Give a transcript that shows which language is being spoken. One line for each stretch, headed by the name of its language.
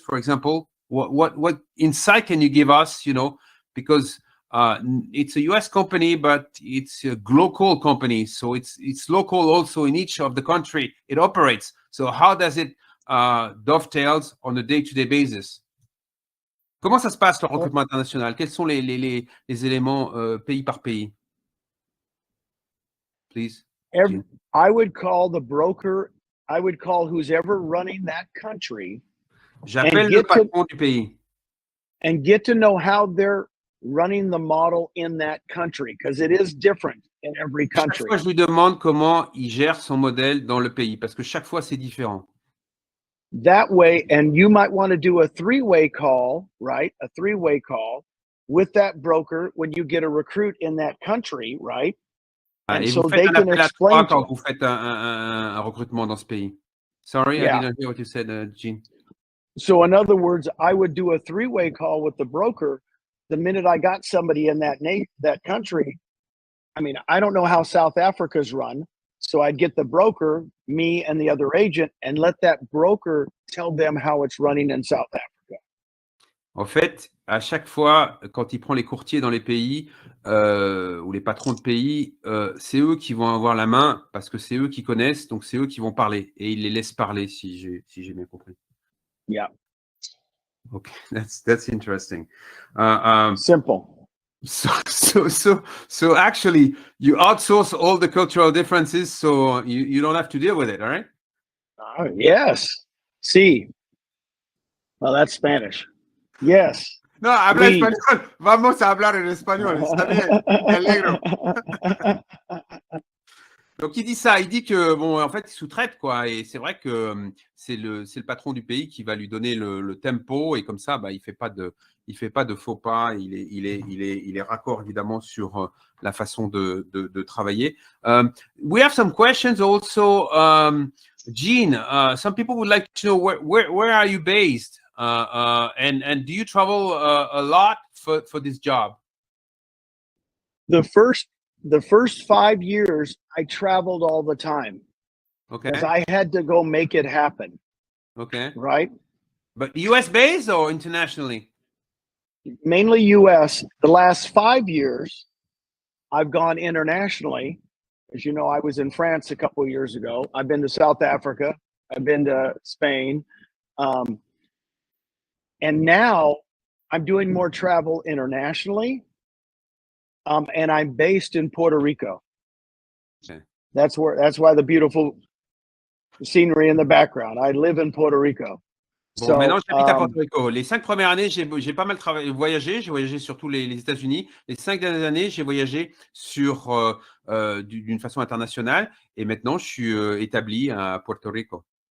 English: For example, what insight can you give us? Because it's a US company, but it's a global company, so it's local also in each of the country it operates. So how does it dovetails on a day-to-day basis?
French: Comment ça se passe le recrutement international? Quels sont les éléments pays par pays?
English: Please. I would call the broker. I would call who's ever running that country.
French: J'appelle le patron du pays.
English: And get to know how they're running the model in that country, because it is different in every country.
French: Chaque fois, je lui demande comment il gère son modèle dans le pays, parce que chaque fois, c'est différent.
English: That way, and you might want to do a three-way call, right? A three-way call with that broker when you get a recruit in that country, right? And so they can explain
French: quand vous faites un recrutement dans ce pays.
English: Sorry, I didn't hear what you said, Gene. So in other words, I would do a three-way call with the broker the minute I got somebody in that country. I mean, I don't know how South Africa's run, so I'd get the broker, me and the other agent, and let that broker tell them how it's running in South Africa.
French: En fait, à chaque fois, quand il prend les courtiers dans les pays ou les patrons de pays, c'est eux qui vont avoir la main parce que c'est eux qui connaissent, donc c'est eux qui vont parler et il les laisse parler si j'ai bien compris.
English: Yeah. Okay, that's interesting. Simple. So actually, you outsource all the cultural differences, so you don't have to deal with it, all right? Yes. Sí. Well, that's Spanish. Yes.
Spanish: No, habla español. Vamos a hablar en español. Está bien. Me alegro.
French: Donc il dit ça, il dit que bon, en fait, il sous-traite quoi, et c'est vrai que c'est le patron du pays qui va lui donner le tempo, et comme ça, bah, il fait pas de faux pas, il est raccord évidemment sur la façon de travailler.
English: We have some questions also, Gene. Some people would like to know where are you based, and do you travel a lot for this job? The first 5 years, I traveled all the time. Okay. Because I had to go make it happen. Okay. Right? But US based or internationally? Mainly US. The last 5 years, I've gone internationally. As you know, I was in France a couple of years ago. I've been to South Africa. I've been to Spain. And now I'm doing more travel internationally. And I'm based in Puerto Rico. Okay. That's why the beautiful scenery in the background. I live in Puerto Rico.
French: Bon, maintenant, j'habite à Porto Rico. Les 5 premières années, j'ai pas mal voyagé. J'ai voyagé sur tous les États-Unis. Les 5 dernières années, j'ai voyagé d'une façon internationale. Et maintenant, je suis établi à Puerto Rico.